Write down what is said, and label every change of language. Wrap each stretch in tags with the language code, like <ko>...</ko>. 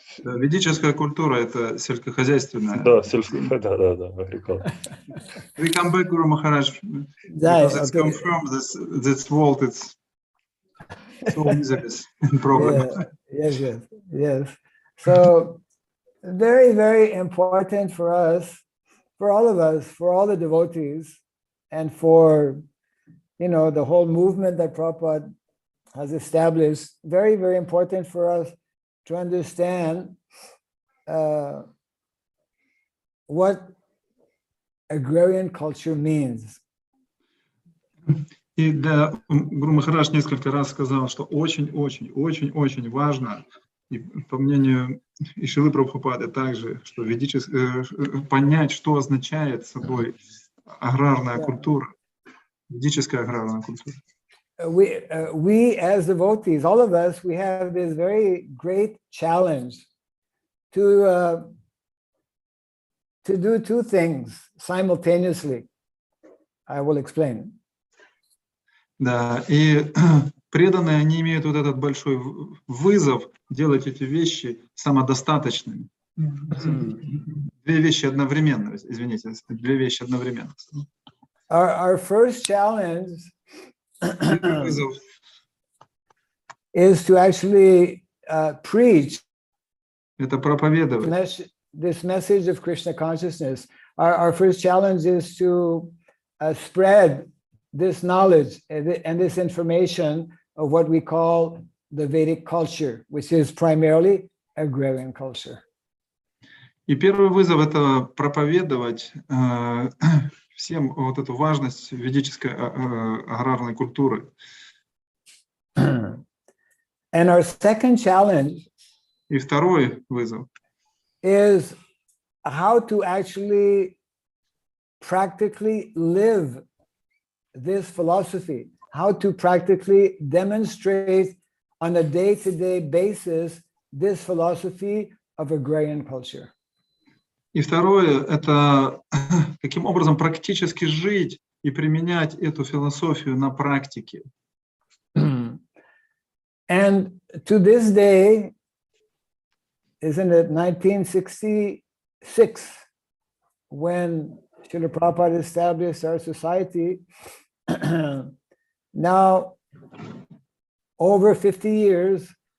<ru>Да, ведическая культура — это сельскохозяйственная. Да, agriculture.</ru> <en>We come back, Guru Maharaj, because it's confirmed this world, it's so miserable problem. Yes. So, very, very important for us, for all of us, for all the devotees, and for, the whole movement that Prabhupada has established, very, very important for us to understand what agrarian culture means.</en> <ru>И Гуру Махарадж несколько раз сказал, что очень важно, и по мнению и Шрилы Прабхупады также, что понять, что означает собой аграрная культура, ведическая аграрная культура.</ru> <en>We as devotees, all of us, we have this very great challenge to do two things simultaneously. I will explain.</en> <ru>Да, и преданные, они имеют вот этот большой вызов делать эти вещи самодостаточными. Две вещи одновременно, извините, две вещи одновременно.</ru> <en>Our first challenge is to actually preach</en> <ru>это проповедовать.</ru> <en>This message of Krishna consciousness. Our first challenge is to spread this knowledge and this information of what we call the Vedic culture, which is primarily agrarian culture.</en> <ru>И первый вызов — это проповедовать всем вот эту важность ведической аграрной культуры.</ru> <en>And our second challenge</en> <ru>И второй вызов</ru> <en>is how to actually practically live this philosophy, how to practically demonstrate on a day-to-day basis this philosophy of agrarian culture.</en> <ru>И второе — это каким образом практически жить и применять эту философию на практике.</ru> <en>And to this day, isn't it 1966, when Srila Prabhupada established our society, now over 50 years,</en>